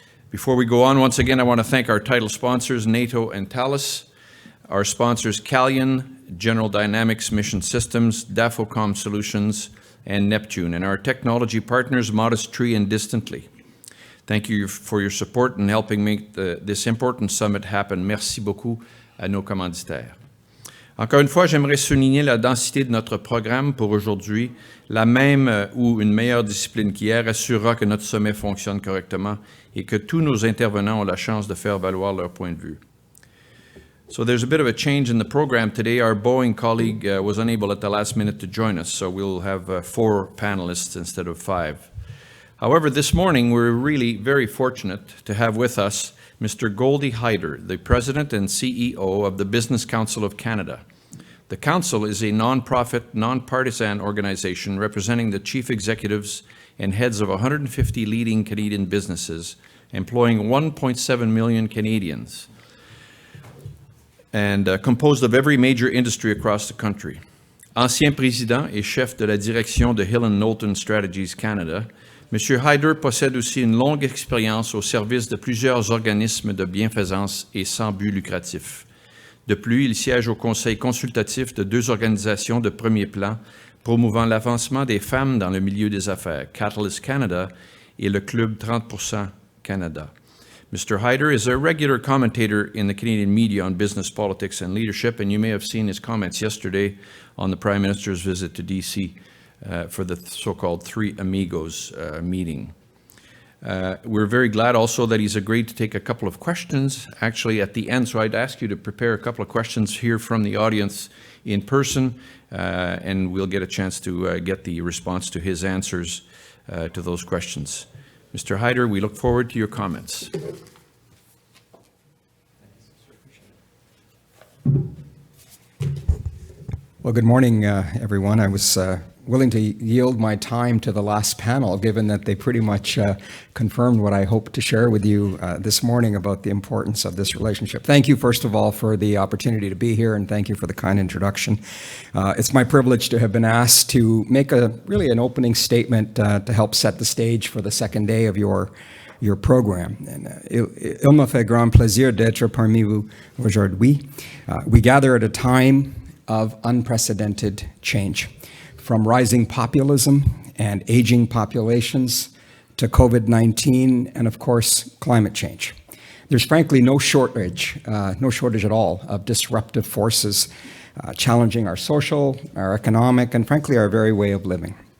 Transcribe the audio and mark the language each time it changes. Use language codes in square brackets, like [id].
[en] Before we go on, once again, I want to thank our title sponsors, NATO and Thales, our sponsors, Calian, General Dynamics Mission Systems, Dafocom Solutions, and Neptune, and our technology partners, Modest Tree and Distantly. Thank you for your support in helping make this important summit happen. [fr] Merci beaucoup à nos commanditaires. Encore une fois, j'aimerais souligner la densité de notre programme pour aujourd'hui. La même ou une meilleure discipline qu'hier assurera que notre sommet fonctionne correctement et que tous nos intervenants ont la chance de faire valoir leur point de vue. [en] So there's a bit of a change in the program today. Our Boeing colleague was unable at the last minute to join us, so we'll have 4 panelists instead of 5. However, this morning we're really very fortunate to have with us Mr. Goldy Hyder, the President and CEO of the Business Council of Canada. The Council is a non-profit, non-partisan organization representing the chief executives and heads of 150 leading Canadian businesses, employing 1.7 million Canadians, and composed of every major industry across the country. [fr] Ancien président et chef de la direction de Hill & Knowlton Strategies Canada, M. Hyder possède aussi une longue expérience au service de plusieurs organismes de bienfaisance et sans but lucratif. De plus, il siège au conseil consultatif de 2 organisations de premier plan promouvant l'avancement des femmes dans le milieu des affaires, Catalyst Canada et le Club 30% Canada. [en] Mr. Hyder is a regular commentator in the Canadian media on business, politics, and leadership, and you may have seen his comments yesterday on the Prime Minister's visit to D.C. For the so-called Three Amigos meeting. We're very glad also that he's agreed to take a couple of questions actually at the end, so I'd ask you to prepare a couple of questions here from the audience in person, and we'll get a chance to get the response to his answers to those questions. Mr. Hyder, we look forward to your comments. Well, good morning, everyone. I was willing to yield my time to the last panel, given that they pretty much confirmed what I hope to share with you this morning about the importance of this relationship. Thank you, first of all, for the opportunity to be here, and thank you for the kind introduction. It's my privilege to have been asked to make really an opening statement to help set the stage for the second day of your program. And [fr] il me fait grand plaisir d'être parmi vous aujourd'hui. [en] We gather at a time of unprecedented change, from rising populism and aging populations to COVID-19 and, of course, climate change. There's frankly no shortage at all of disruptive forces challenging our social, our economic, and frankly, our very way of living.